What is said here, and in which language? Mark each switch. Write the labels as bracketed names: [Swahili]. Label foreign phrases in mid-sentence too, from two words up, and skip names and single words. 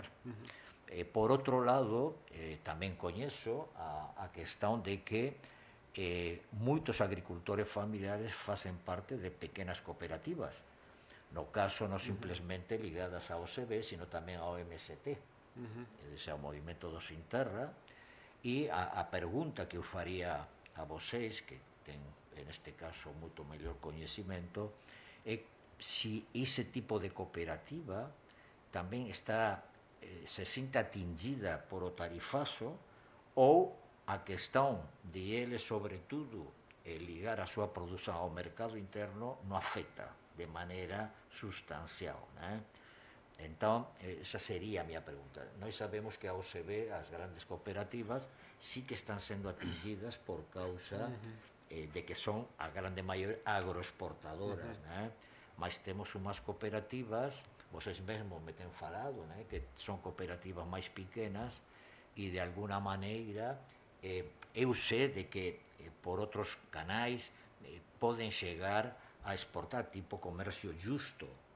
[Galician] Por outro lado, tamén coñezo a questão de que moitos agricultores familiares facen parte de pequenas cooperativas, no caso non simplesmente ligadas ao OCB, sino tamén ao MST, ese é o Movimento do Sin Terra. E a pergunta que eu faría a vocês, que ten, neste caso, moito mellor coñecimento, é se ese tipo de cooperativa tamén está, se sinta atingida por o tarifazo, ou a questão de ele, sobretudo, ligar a súa produción ao mercado interno non afecta de maneira sustancial, Entón, esa sería a miña pregunta. Nós sabemos que a OCB, as grandes cooperativas, sí que están sendo atingidas por causa de que son a grande maioría agroexportadoras, mas temos unhas cooperativas, vocês mesmos me ten falado, que son cooperativas máis pequenas e de alguna maneira eu sei de que por outros canais poden chegar a exportar, tipo comercio justo,